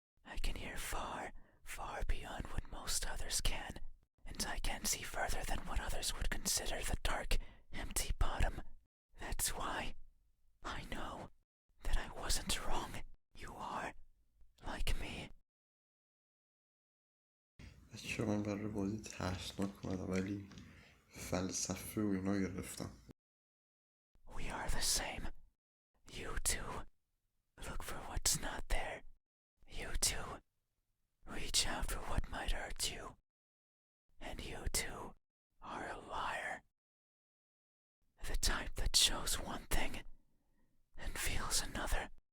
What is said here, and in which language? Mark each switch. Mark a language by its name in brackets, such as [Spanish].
[English] I can hear far, far beyond what most others can. And I can see further than what others would consider the dark, empty bottom. That's why I know that I wasn't wrong. You are like me. [Persian] بچه من برای بازی ترسناک اومدم ولی فلسفه و اینا گرفتم. [English] We are the same. You too. Look for what's not there. You too. Reach out for what might hurt you. And you too are a liar. The type that shows one thing and feels another.